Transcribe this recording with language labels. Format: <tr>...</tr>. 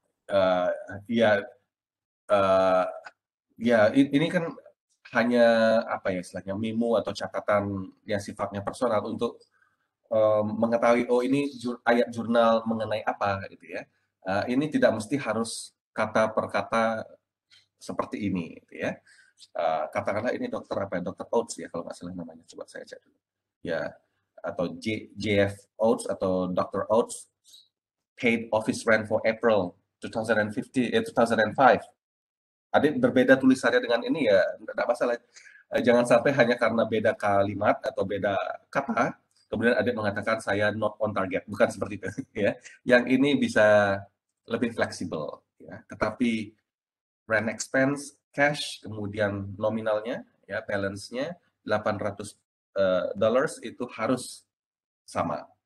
<id>Eh, ya, eh, ya, ini kan hanya apa ya istilahnya memo atau catatan yang sifatnya personal untuk mengetahui oh ini ayat jurnal mengenai apa gitu ya. Ini tidak mesti harus kata per kata seperti ini gitu ya. Katakanlah ini dokter apa ya, dokter Oates ya kalau nggak salah namanya, coba saya cek dulu. Ya, atau JF Oates atau Dr.</id> <en>Oates paid office rent for April 2005.</en> <id>Adik berbeda tulisannya dengan ini ya tidak masalah. Jangan sampai hanya karena beda kalimat atau beda kata kemudian adik mengatakan saya</id> <en>not on target,</en> <id>bukan seperti itu ya. Yang ini bisa lebih fleksibel ya. Tetapi rent expense cash kemudian nominalnya ya balance-nya $800 itu harus sama.</id>